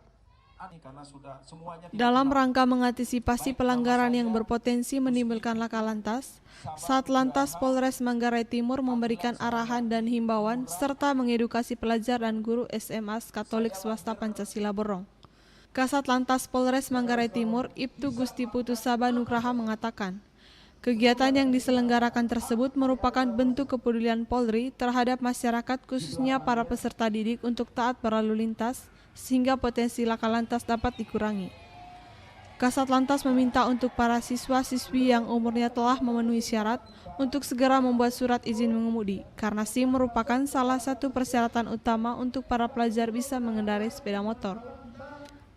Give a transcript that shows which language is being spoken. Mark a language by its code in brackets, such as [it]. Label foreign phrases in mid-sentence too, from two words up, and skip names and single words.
[id] Karena sudah semuanya dalam rangka mengantisipasi pelanggaran yang berpotensi menimbulkan laka lantas, Satlantas Polres Manggarai Timur memberikan arahan dan himbauan serta mengedukasi pelajar dan guru SMA Katolik Swasta Pancasila Borong. Kasat Lantas Polres Manggarai Timur, Ibtu Gusti Putu Saba Nugraha mengatakan, kegiatan yang diselenggarakan tersebut merupakan bentuk kepedulian Polri terhadap masyarakat khususnya para peserta didik untuk taat berlalu lintas sehingga potensi laka lantas dapat dikurangi. Kasat Lantas meminta untuk para siswa-siswi yang umurnya telah memenuhi syarat untuk segera membuat surat izin mengemudi karena SIM merupakan salah satu persyaratan utama untuk para pelajar bisa mengendarai sepeda motor.